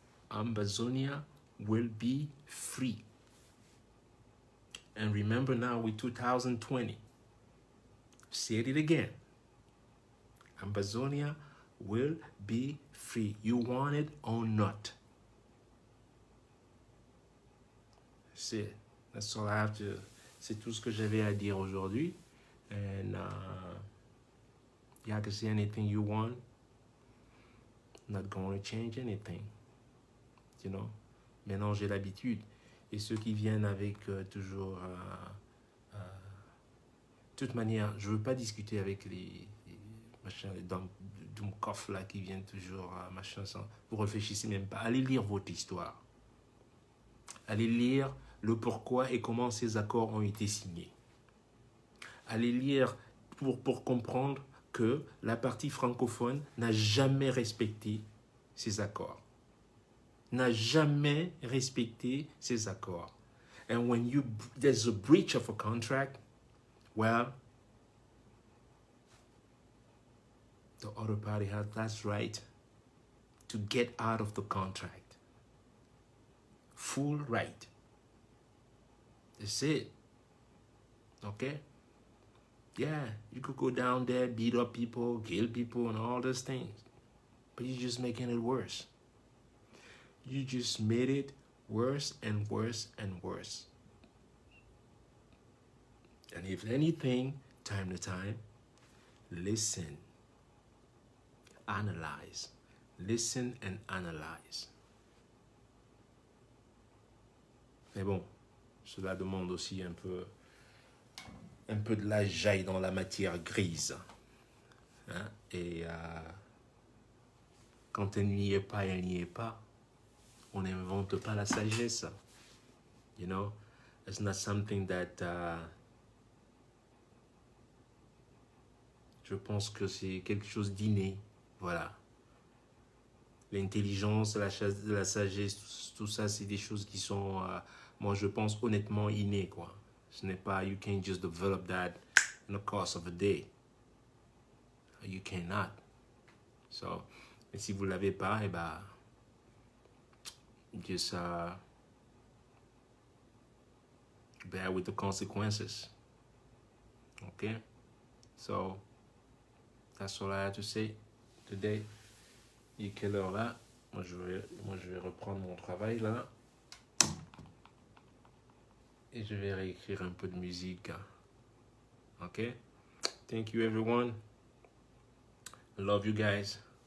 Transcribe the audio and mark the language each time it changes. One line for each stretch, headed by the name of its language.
English: Ambazonia will be free. And remember now, we're 2020. Say it again. Ambazonia will be free. You want it or not. That's all I have to.
French: C'est tout ce que j'avais à dire aujourd'hui.
English: And y'all can say anything you want. Not going to change anything.
French: Maintenant, j'ai l'habitude. et ceux qui viennent avec toujours... de toute manière, je ne veux pas discuter avec les machins, les Dumkoff là qui viennent toujours, machin, sans, vous réfléchissez même pas. Allez lire votre histoire. Allez lire le pourquoi et comment ces accords ont été signés. Allez lire pour comprendre que la partie francophone n'a jamais respecté ces accords. N'a jamais respecté ces accords.
English: And when there's a breach of a contract, well, the other party has that right to get out of the contract. Full right. That's it. Okay? Yeah, you could go down there, beat up people, kill people, and all those things. But you're just making it worse. You just made it worse and worse and worse. And if anything, time to time, listen, analyze. Listen and analyze.
French: Mais bon, cela demande aussi un peu de la jaille dans la matière grise. Hein? Et quand elle n'y est pas, elle n'y est pas. On n'invente pas la sagesse.
English: You know, it's not something that...
French: je pense que c'est quelque chose d'inné. Voilà. L'intelligence, la sagesse, tout ça, c'est des choses qui sont, moi je pense, honnêtement innées, quoi. Ce n'est pas,
English: you can't just develop that in the course of a day. You cannot. So,
French: et si vous ne l'avez pas, eh ben,
English: just bear with the consequences. Okay? So, that's all I have to say today.
French: Il est quelle heure là? Moi je vais reprendre mon travail là. Et je vais réécrire un peu de musique. Ok?
English: Thank you everyone. I love you guys.